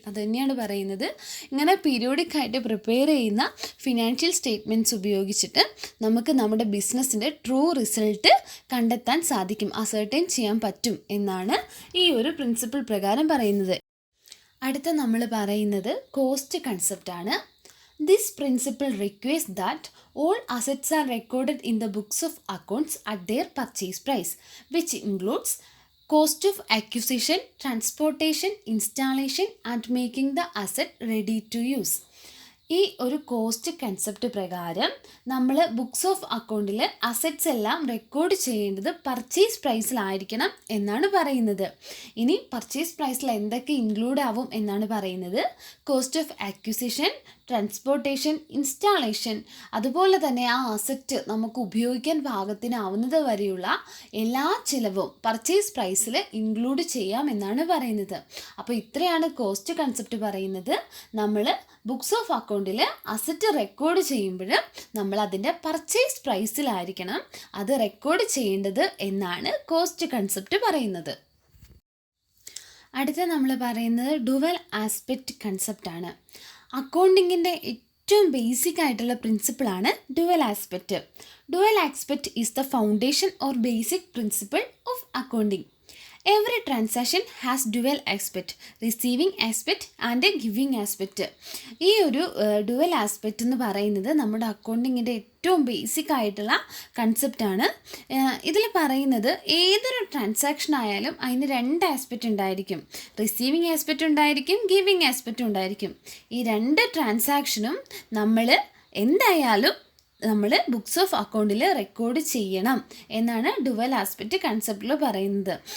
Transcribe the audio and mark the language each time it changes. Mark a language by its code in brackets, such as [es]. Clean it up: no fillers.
[ml] അത് തന്നെയാണ് പറയുന്നത്. ഇങ്ങനെ പീരിയോഡിക്കായിട്ട് പ്രിപ്പയർ ചെയ്യുന്ന ഫിനാൻഷ്യൽ സ്റ്റേറ്റ്മെൻറ്റ്സ് ഉപയോഗിച്ചിട്ട് നമുക്ക് നമ്മുടെ ബിസിനസ്സിൻ്റെ ട്രൂ റിസൾട്ട് കണ്ടെത്താൻ സാധിക്കും, അസർട്ടൈൻ ചെയ്യാൻ പറ്റും എന്നാണ് ഈ ഒരു പ്രിൻസിപ്പിൾ പ്രകാരം പറയുന്നത്. അടുത്ത നമ്മൾ പറയുന്നത് cost കൺസെപ്റ്റാണ്. [en] This principle requires that all assets are recorded in the books of accounts at their purchase price, which includes cost of acquisition, transportation, installation and making the asset ready to use. [ml] ഈ ഒരു cost concept പ്രകാരം നമ്മൾ books of അക്കൗണ്ടിൽ assets എല്ലാം record ചെയ്യേണ്ടത് purchase പ്രൈസിലായിരിക്കണം എന്നാണ് പറയുന്നത്. ഇനി പർച്ചേസ് പ്രൈസിൽ എന്തൊക്കെ ഇൻക്ലൂഡ് ആവും എന്നാണ് പറയുന്നത്. Cost of acquisition, transportation, installation, അതുപോലെ തന്നെ ആ അസറ്റ് നമുക്ക് ഉപയോഗിക്കാൻ പാകത്തിനാവുന്നത് വരെയുള്ള എല്ലാ ചിലവും പർച്ചേസ് പ്രൈസിൽ ഇൻക്ലൂഡ് ചെയ്യാം എന്നാണ് പറയുന്നത്. അപ്പോൾ ഇത്രയാണ് കോസ്റ്റ് കൺസെപ്റ്റ് പറയുന്നത്. നമ്മൾ ബുക്സ് ഓഫ് അക്കൗണ്ടിൽ അസറ്റ് റെക്കോർഡ് ചെയ്യുമ്പോൾ നമ്മൾ അതിൻ്റെ പർച്ചേസ് പ്രൈസിലായിരിക്കണം അത് റെക്കോർഡ് ചെയ്യേണ്ടത് എന്നാണ് കോസ്റ്റ് കൺസെപ്റ്റ് പറയുന്നത്. അടുത്ത നമ്മൾ പറയുന്നത് ഡുവൽ ആസ്പെക്റ്റ് കൺസെപ്റ്റാണ്. അക്കൗണ്ടിങ്ങിൻ്റെ ഏറ്റവും ബേസിക് ആയിട്ടുള്ള പ്രിൻസിപ്പിളാണ് dual aspect. [en] Dual aspect is the foundation or basic principle of accounting. Every transaction has dual aspect, receiving aspect and a giving aspect. [ml] ഈ ഒരു ഡുവൽ ആസ്പെക്റ്റ് എന്ന് പറയുന്നത് നമ്മുടെ അക്കൗണ്ടിങ്ങിൻ്റെ ഏറ്റവും ബേസിക് ആയിട്ടുള്ള കൺസെപ്റ്റാണ്. ഇതിൽ പറയുന്നത് ഏതൊരു ട്രാൻസാക്ഷൻ ആയാലും അതിന് രണ്ട് ആസ്പെക്റ്റ് ഉണ്ടായിരിക്കും. റിസീവിങ് ആസ്പെക്റ്റ് ഉണ്ടായിരിക്കും, ഗിവിങ് ആസ്പെക്റ്റ് ഉണ്ടായിരിക്കും. ഈ രണ്ട് ട്രാൻസാക്ഷനും നമ്മൾ എന്തായാലും നമ്മൾ ബുക്സ് ഓഫ് അക്കൗണ്ടിൽ റെക്കോർഡ് ചെയ്യണം എന്നാണ് ഡുവൽ ആസ്പെക്റ്റ് കൺസെപ്റ്റിൽ പറയുന്നത്.